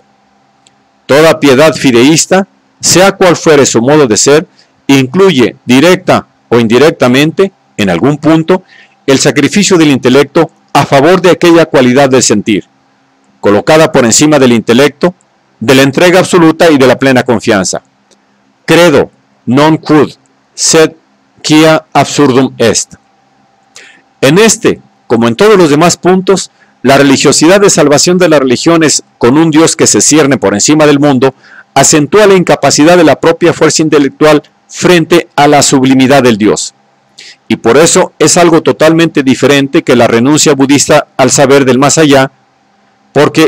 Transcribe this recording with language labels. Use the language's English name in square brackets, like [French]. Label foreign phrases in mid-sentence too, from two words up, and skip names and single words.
[Spanish] Toda piedad fideísta, sea cual fuere su modo de ser, incluye directa o indirectamente, en algún punto, el sacrificio del intelecto a favor de aquella cualidad del sentir, colocada por encima del intelecto, de la entrega absoluta y de la plena confianza. [Latin] Credo non quod, sed quia absurdum est. [Spanish] En este, como en todos los demás puntos, la religiosidad de salvación de las religiones con un Dios que se cierne por encima del mundo, acentúa la incapacidad de la propia fuerza intelectual frente a la sublimidad del Dios. Y por eso es algo totalmente diferente que la renuncia budista al saber del más allá, porque